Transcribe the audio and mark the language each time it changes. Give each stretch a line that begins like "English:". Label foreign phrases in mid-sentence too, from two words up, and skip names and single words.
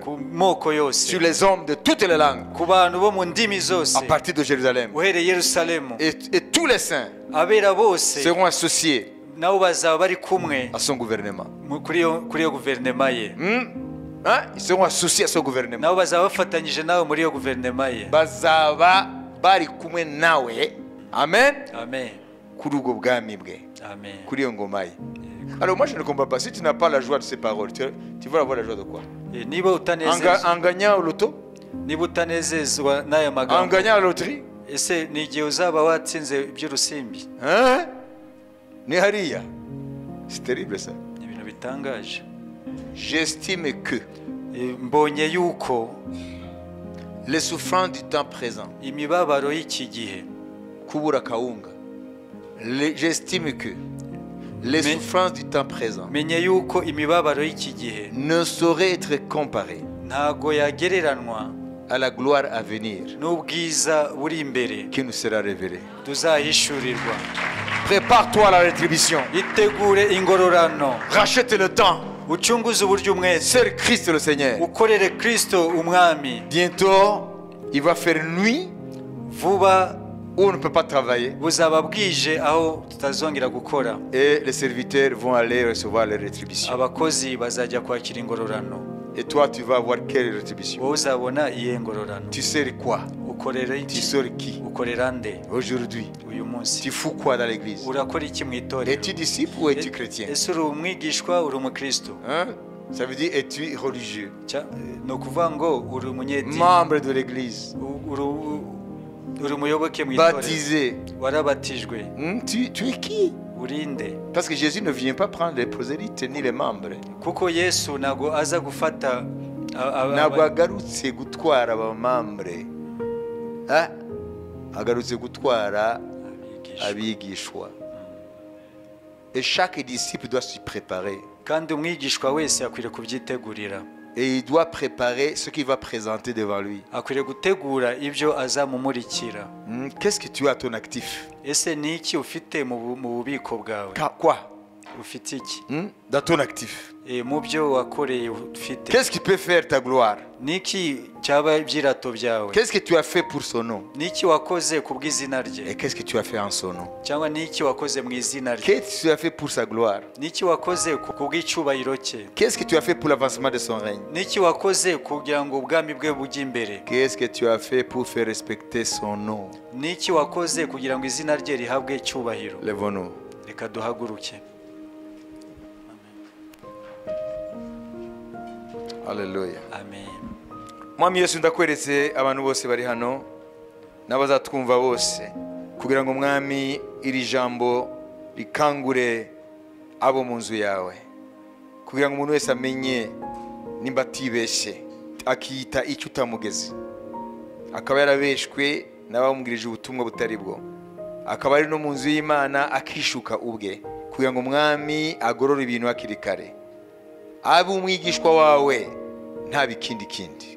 French: Sur les hommes de toutes les langues. À partir de Jérusalem. Et tous les saints seront associés à son gouvernement. Ils seront associés à son gouvernement.
Kinyarwanda: Bazaba bari kumwe nawe. Amen. Kuri ubwo bwami bwe. Kuri iyo ngoma ye.
French: Alors moi je ne comprends pas. Si tu n'as pas la joie de ces paroles, tu vas avoir la joie de quoi? En gagnant au loto? En gagnant la loterie?
Kinyarwanda: Ese ni igihe uzaba watsinze iby'urusimbi? Ni hariya.
French: C'est terrible ça.
Kinyarwanda: Ibintu bitangaje.
French: J'estime que
Kinyarwanda: mbonye yuko
French: Les souffrances du temps présent.
Kinyarwanda: Imibabaro y'iki gihe. Kubura kaunga.
French: J'estime que les souffrances du temps présent
Kinyarwanda: menye yuko imibabaro y'iki gihe
French: ne sauraient être comparées
Kinyarwanda: ntago yagereranwa
French: à la gloire à venir
Kinyarwanda: n'ubwiza buri imbere
French: qui nous sera révélée.
Kinyarwanda: Tuzahishurirwa.
French: Prépare-toi à la rétribution.
Kinyarwanda: Itegure ingororano.
French: Rachète le temps.
Kinyarwanda: Uchunguze uburyo umwete.
French: C'est Christ le Seigneur.
Kinyarwanda: Ukorere Kristo umwami.
French: Bientôt, il va faire nuit.
Kinyarwanda: Vuba
French: où on ne peut pas travailler.
Kinyarwanda: Buzaba bwije aho tutazongera gukora.
French: Et les serviteurs vont aller recevoir les rétributions.
Kinyarwanda: Abakozi bazajya kwakira ingororano.
French: Et toi, tu vas avoir quelle rétribution?
Kinyarwanda: Uzabona iye ngororano.
French: Tu sais quoi?
Kinyarwanda: Ukorera iki?
French: Tu sors qui?
Kinyarwanda: Ukorera nde?
French: Aujourd'hui.
Kinyarwanda: Uyu munsi.
French: Tu fous quoi dans l'église?
Kinyarwanda: Urakora iki mu itorero?
French: Es-tu disciple ou es-tu chrétien?
Kinyarwanda: Ese uri umwigishwa uri umukristo?
French: Ça veut dire es-tu religieux?
Kinyarwanda: No kuvuga ngo uri umunyedini.
French: Membre de l'église.
Kinyarwanda: Uri umuyoboke mu itorero.
French: Baptisé.
Kinyarwanda: Warabatijwe.
French: Tu es qui?
Kinyarwanda: Urinde.
French: Parce que Jésus ne vient pas prendre les prosélytes ni les membres.
Kinyarwanda: Kuko Yesu nago aza gufata ntabwo agarutse gutwara abamambre. Agarutse gutwara abigishwa.
French: Et chaque disciple doit s'y préparer.
Kinyarwanda: Kandi umwigishwa wese akwiriye kubyitegurira.
French: Et il doit préparer ce qu'il va présenter devant lui.
Kinyarwanda: Akwiriye gutegura ibyo azamumurikira.
French: Qu'est-ce que tu as à ton actif?
Kinyarwanda: Ese ni iki ufite mu bubiko bwawe?
French: Quoi?
Kinyarwanda: Ufite iki?
French: Dans ton actif.
Kinyarwanda: Mu byo wakoreye ufite.
French: Qu'est-ce qui peut faire ta gloire?
Kinyarwanda: Niki cyaba ibyirato byawe?
French: Qu'est-ce que tu as fait pour son nom?
Kinyarwanda: Niki wakoze kubw'izina rye?
French: Et qu'est-ce que tu as fait en son nom?
Kinyarwanda: Cyangwa niki wakoze mu izina rye?
French: Qu'est-ce que tu as fait pour sa gloire?
Kinyarwanda: Niki wakoze kubw'icyubahiro cye?
French: Qu'est-ce que tu as fait pour l'avancement de son règne?
Kinyarwanda: Niki wakoze kugira ngo ubwami bwe bujye imbere?
French: Qu'est-ce que tu as fait pour faire respecter son nom?
Kinyarwanda: Niki wakoze kugira ngo izina rye rihabwe icyubahiro?
French: Lève-nous.
Kinyarwanda: Reka duhaguruke.
French: Alléluia. Amen.
Kinyarwanda: Mwami Yesu ndakweretse abantu bose bari hano n'abazatwumva bose kugira ngo mwami iri jambo rikangure abo mu nzu yawe kugira ngo umuntu wese amenye nimba atibeshye akiyita icyo utamugeze akaba yarabeshwe n'abamubwirije ubutumwa butari bwo akaba ari no mu nzu y'Imana akishuka ubwe kugira ngo mwami agorore ibintu hakiri kare abe umwigishwa wawe nta bikindi kindi